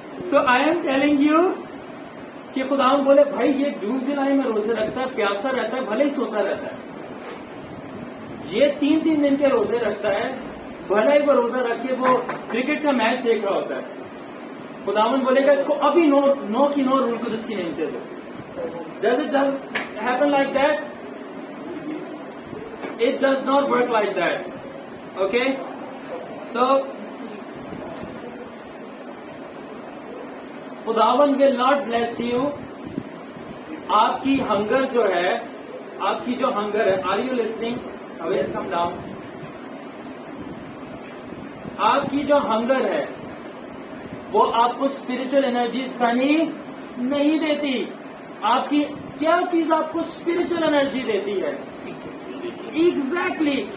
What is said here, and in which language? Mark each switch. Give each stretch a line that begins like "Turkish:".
English: so I am telling you
Urdu: کہ خداوند بولے بھائی یہ جون جولائی میں روزے رکھتا ہے, پیاسا رہتا ہے, بھلے ہی سوتا رہتا ہے. یہ 3 دن کے روزے رکھتا ہے, بھلے ہی وہ روزہ رکھ کے وہ کرکٹ کا میچ دیکھ رہا ہوتا ہے. خداوند بولے گا اس کو ابھی نو کی نو رول قدس کی نہیں دے دو.
English: Does it happen like that? It does not work like that. Okay? So, خداوند will not bless you.
Urdu: آپ کی ہنگر جو ہے, آپ کی جو ہنگر ہے,
English: are you listening? Always come down.
Urdu: آپ کی جو ہنگر ہے وہ آپ کو اسپرچل انرجی سنی نہیں دیتی. آپ کی کیا چیز آپ کو اسپرچل انرجی دیتی ہے؟ ایگزیکٹلی.